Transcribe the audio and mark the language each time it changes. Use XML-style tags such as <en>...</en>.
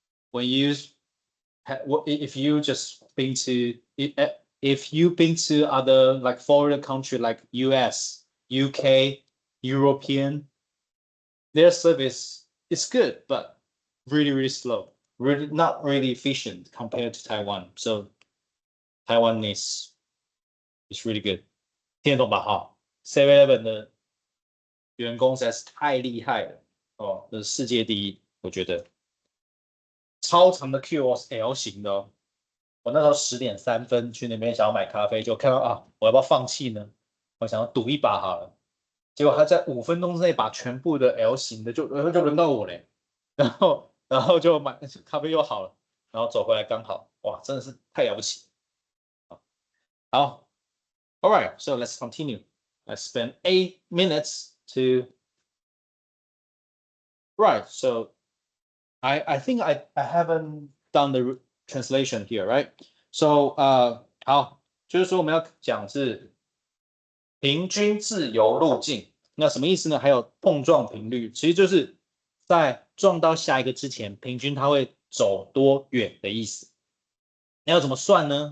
<en>When you if you just been to if you've been to other like foreign country like US, UK, European, their service is good, but really slow, really not really efficient compared to Taiwan. So Taiwan is really good.</en> <zh>听得懂吧？哈，7-Eleven 的员工实在是太厉害了哦，这是世界第一，我觉得。超长的 Q 是 L 型的哦。我那时候10点3分去那边想要买咖啡，就看到啊，我要不要放弃呢？我想要赌一把好了。结果他在5分钟之内把全部的 L 型的就轮到我嘞，然后就买咖啡又好了，然后走回来刚好，哇，真的是太了不起。</zh> <en>好，All right, so let's continue. I spent 8 minutes to right. So I think I haven't done the translation here, right?</en> <zh>So 好，就是说我们要讲是平均自由路径，那什么意思呢？还有碰撞频率，其实就是在撞到下一个之前，平均它会走多远的意思。那要怎么算呢？</zh>